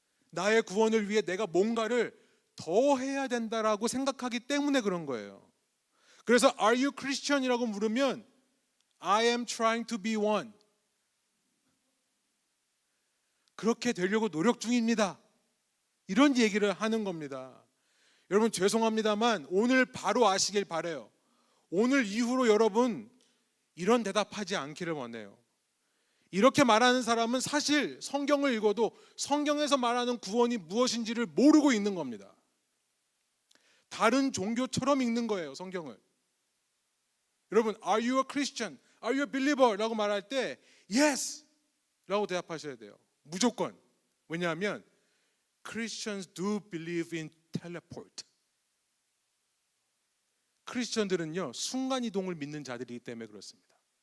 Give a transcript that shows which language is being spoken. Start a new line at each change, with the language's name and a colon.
Korean: 나의 구원을 위해 내가 뭔가를 더 해야 된다라고 생각하기 때문에 그런 거예요. 그래서
English: Are you Christian
Korean: 이라고 물으면
English: I am trying to be one.
Korean: 그렇게 되려고 노력 중입니다. 이런 얘기를 하는 겁니다. 여러분, 죄송합니다만 오늘 바로 아시길 바라요. 오늘 이후로 여러분 이런 대답하지 않기를 원해요. 이렇게 말하는 사람은 사실 성경을 읽어도 성경에서 말하는 구원이 무엇인지를 모르고 있는 겁니다. 다른 종교처럼 읽는 거예요, 성경을.
English: 여러분, Are you a Christian? Are you a believer?
Korean: 라고 말할 때 Yes! 라고 대답하셔야 돼요. 무조건. 왜냐하면
English: Christians do believe in teleport.
Korean: 크리스천들은요 순간이동을 믿는 자들이기 때문에 그렇습니다.